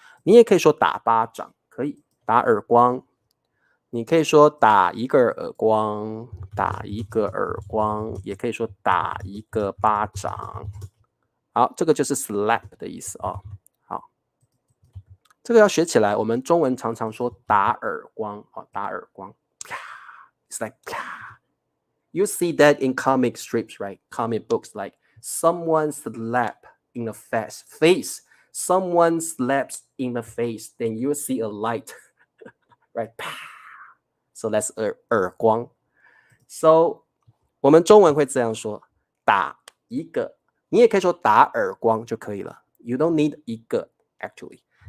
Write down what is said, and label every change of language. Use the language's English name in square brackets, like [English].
[Chinese] 你也可以说打巴掌，可以打耳光。你可以说打一个耳光，打一个耳光，也可以说打一个巴掌。好，这个就是 slap 的意思哦。好，这个要学起来。我们中文常常说打耳光，哦，打耳光。 [English] It's like you see that in comic strips, right? Comic books, like someone slap in the face, someone slaps in the face, then you see a light, right? So that's 耳光。 [Chinese] So 我们中文会这样说，打一个，你也可以说打耳光就可以了。 [English] You don't need 一个 actually.